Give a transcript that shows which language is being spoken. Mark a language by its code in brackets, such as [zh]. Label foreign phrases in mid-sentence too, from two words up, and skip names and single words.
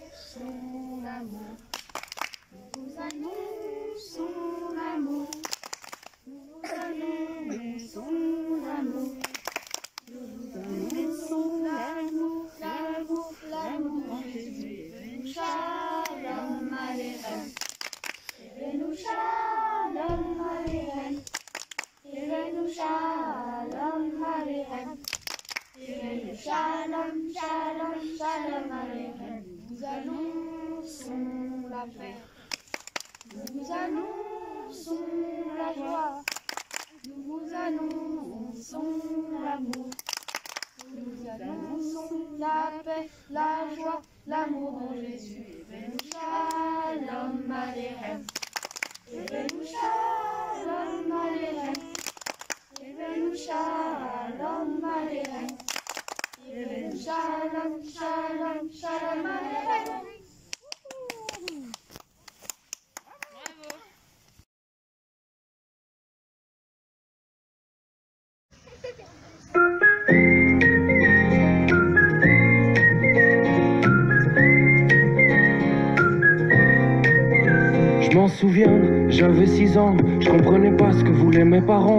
[fr] annonçons l'amour. Nous vous annonçons l'amour. Nous vous annonçons l'amour. Nous vous annonçons l'amour, l'amour, l'amour en Jésus. [he] שלום עליכם. הבאנו שלום עליכם. הבאנו שלום עליכם. הבאנו שלום, שלום, שלום עליכם. [fr] Nous annonçons la paix. Nous vous annonçons la joie. Nous vous annonçons l'amour. Nous vous annonçons la paix, la joie, l'amour en Jésus. [he] הבאנו שלום עליכם. הבאנו שלום עליכם. הבאנו שלום עליכם. הבאנו שלום, שלום, שלום עליכם. [fr] Je m'en souviens, j'avais 6 ans, je comprenais pas ce que voulaient mes parents.